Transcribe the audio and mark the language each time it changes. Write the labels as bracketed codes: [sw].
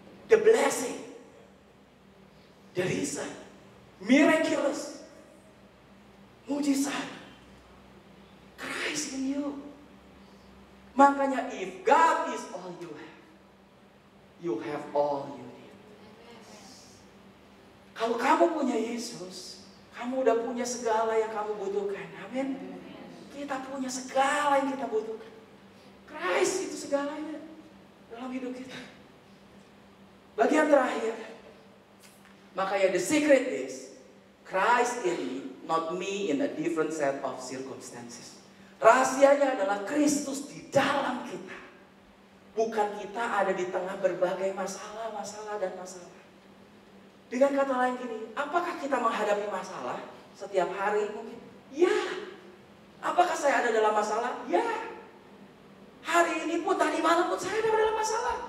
[en] The blessing, the reason, miraculous, mujizat, Christ in you. [id] Makanya [en] if God is all you have all you need. [id] Kalau kamu punya Yesus, kamu udah punya segala yang kamu butuhkan. Amin. Kita punya segala yang kita butuhkan. Christ itu segalanya dalam hidup kita. Bagian terakhir, makanya [en] the secret is Christ in me, not me in a different set of circumstances. [id] Rahasianya adalah Kristus di dalam kita. Bukan kita ada di tengah berbagai masalah dan masalah. Dengan kata lain gini, apakah kita menghadapi masalah setiap hari mungkin? Ya. Apakah saya ada dalam masalah? Ya. Hari ini pun, tadi malam pun saya ada dalam masalah.